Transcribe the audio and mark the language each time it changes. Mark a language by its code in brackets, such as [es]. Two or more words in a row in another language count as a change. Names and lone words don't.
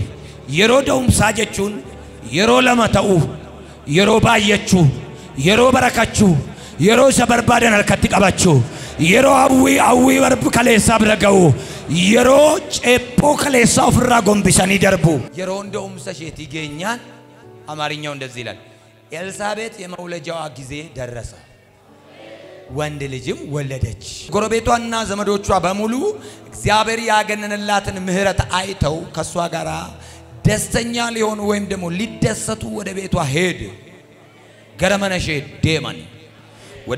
[om] Yeroo da'umsaa jechuun yeroo lama ta'uu, yeroo baay'achuu, yeroo barakachuu, yeroo isa barbaadan harkatti qabachuu, yeroo hawwii kaleessaa bira ga'u, yeroo ceephoo kaleessaa ofirraa gombisanii darbu. Yeroo da'umsa isheetii geenyaan [am] አማርኛው እንደዚህ ይላል ኤልሳቤጥ የመውለጃዋ ጊዜ ደረሰ ወንድ ልጅም ወለደች ጎረቤቷና ዘመዶቿ በሙሉ እግዚአብሔር ያገነነላትን ምህረት አይተው ከሷ ጋራ ደስተኛ ሊሆኑ ወይም ደግሞ ሊደሰቱ ወደ ቤቷ ሄዱ ገረመነሽ ዴማን ወደ